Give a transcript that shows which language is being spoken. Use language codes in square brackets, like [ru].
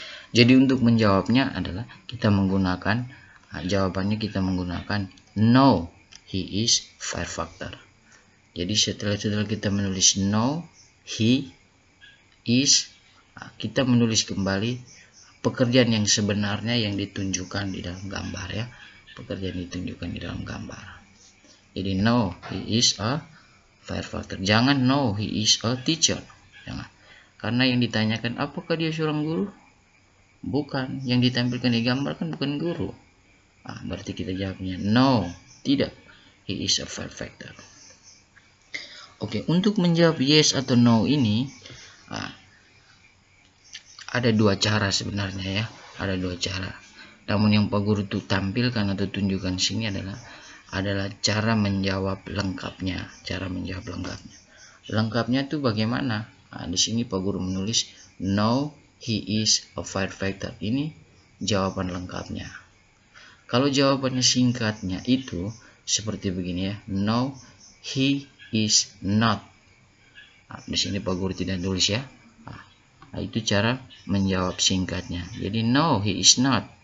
[id] Jadi untuk menjawabnya adalah kita menggunakan jawabannya kita menggunakan [en] no, he is firefighter. [id] Jadi setelah kita menulis [en] no, he is, [id] kita menulis kembali pekerjaan yang sebenarnya yang ditunjukkan di dalam gambar ya. Pekerjaan ditunjukkan di dalam gambar. Jadi [en] no, he is a firefighter. [id] Jangan [en] no, he is a teacher. [id] Jangan. Karena yang ditanyakan apakah dia seorang guru? Bukan. Yang ditampilkan di gambar kan bukan guru. Berarti kita jawabnya no, tidak. [en] He is a firefighter. [id] Oke, untuk menjawab yes atau no ini ada dua cara sebenarnya ya. Ada dua cara. Namun yang Pak Guru tuh tampilkan atau tunjukkan sini adalah cara menjawab lengkapnya. Cara menjawab lengkapnya. Lengkapnya tuh bagaimana? Di sini Pak Guru menulis [en] no, he is a firefighter. [id] Ini jawaban lengkapnya. Kalau jawabannya singkatnya itu seperti begini ya. [en] No, he is not. [id] Di sini Pak Guru tidak tulis ya. Itu cara menjawab singkatnya. Jadi [en] no, he is not.